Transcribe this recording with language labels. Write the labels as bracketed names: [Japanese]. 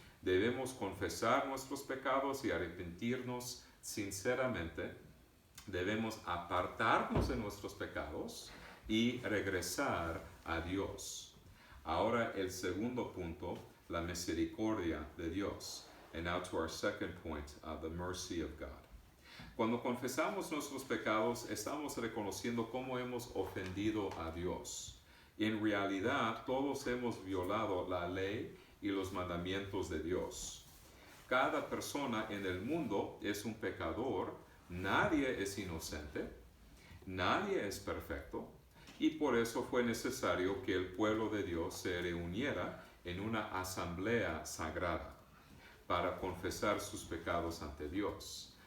[Spanish] Debemos confesar nuestros pecados y arrepentirnos sinceramente. Debemos apartarnos de nuestros pecados y regresar a Dios. Ahora el segundo punto, la misericordia de Dios. [English] And now to our second point, the mercy of God. [Spanish] Cuando confesamos nuestros pecados, estamos reconociendo cómo hemos ofendido a Dios. En realidad, todos hemos violado la ley y los mandamientos de Dios. Cada persona en el mundo es un pecador, nadie es inocente, nadie es perfecto, y por eso fue necesario que el pueblo de Dios se reuniera en una asamblea sagrada para confesar sus pecados ante Dios.